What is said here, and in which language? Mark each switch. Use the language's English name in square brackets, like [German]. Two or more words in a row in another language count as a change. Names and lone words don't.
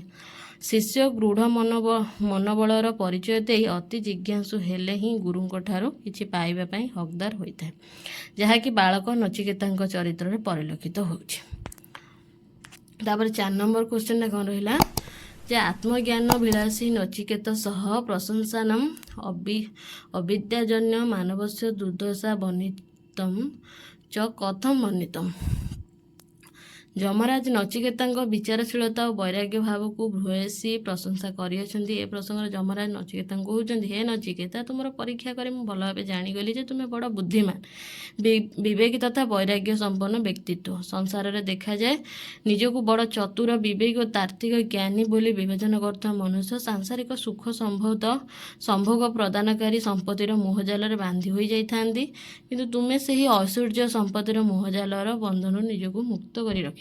[Odia] ଶିଷ୍ୟ ଦୃଢ଼ ମନୋବଳର ପରିଚୟ ଦେଇ ଅତି ଜିଜ୍ଞାସୁ ହେଲେ ହିଁ ଗୁରୁଙ୍କଠାରୁ କିଛି ପାଇବା ପାଇଁ ହକଦାର ହୋଇଥାଏ, ଯାହାକି ବାଳକ ନଚିକେତାଙ୍କ ଚରିତ୍ରରେ ପରିଲକ୍ଷିତ ହେଉଛି। ତାପରେ 4 ନମ୍ବର କ୍ୱେଶ୍ଚନଟା କ'ଣ ରହିଲା ଯେ ଆତ୍ମଜ୍ଞାନ ବିଳାସୀ ନଚିକେତ ସହ [Sanskrit] ପ୍ରଶଂସାନମ୍ ଅବିଦ୍ୟାଜନ୍ୟ ମାନବସ୍ୟ ଦୁର୍ଦ୍ଦଶା ବର୍ଣ୍ଣିତମ୍ च कथं वर्णितम्। [Odia] ଯମରାଜ ନଚିକେତାଙ୍କ ବିଚାରଶୀଳତା ଓ ବୈରାଗ୍ୟ ଭାବକୁ ଭୂୟସୀ ପ୍ରଶଂସା କରିଅଛନ୍ତି। ଏ ପ୍ରସଙ୍ଗରେ ଯମରାଜ ନଚିକେତାଙ୍କୁ କହୁଛନ୍ତି, ହେ ନଚିକେତା, ତୁମର ପରୀକ୍ଷା କରି ମୁଁ ଭଲ ଭାବେ ଜାଣିଗଲି ଯେ ତୁମେ ବଡ଼ ବୁଦ୍ଧିମାନ, ବିବେକୀ ତଥା ବୈରାଗ୍ୟ ସମ୍ପନ୍ନ ବ୍ୟକ୍ତିତ୍ୱ। ସଂସାରରେ ଦେଖାଯାଏ ନିଜକୁ ବଡ଼ ଚତୁର, ବିବେକୀ ଓ ତାର୍କିକ ଜ୍ଞାନୀ ବୋଲି ବିବେଚନା କରୁଥିବା ମନୁଷ୍ୟ ସାଂସାରିକ ସୁଖ ସମ୍ଭୋଗ ପ୍ରଦାନକାରୀ ସମ୍ପତ୍ତିର ମୋହଜାଲରେ ବାନ୍ଧି ହୋଇଯାଇଥାନ୍ତି, କିନ୍ତୁ ତୁମେ ସେହି ଐଶ୍ୱର୍ଯ୍ୟ ସମ୍ପତ୍ତିର ମୋହଜାଲର ବନ୍ଧନରୁ ନିଜକୁ ମୁକ୍ତ କରି ରଖିଛ।